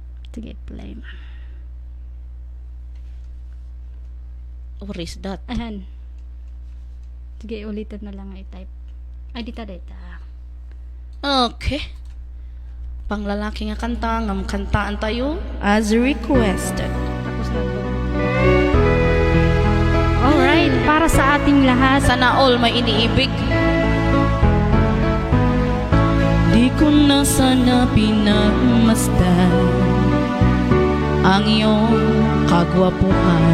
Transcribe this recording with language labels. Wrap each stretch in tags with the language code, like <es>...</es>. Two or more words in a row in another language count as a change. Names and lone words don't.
<tl>Sige, play.</tl> <en>What is that?</en> <tl>Ayan. Sige, ulitin na lang i-type. Ay, dita.</tl> <ilo>Okay. Panglalaki nga kanta, ngam kantaan tayo</ilo> <en>as requested.</en> <tl>Tapos na po. Alright, para sa ating lahat. Sana all may iniibig. Di ko na sana pinagmasdan ang iyong kagwapuhan,</tl>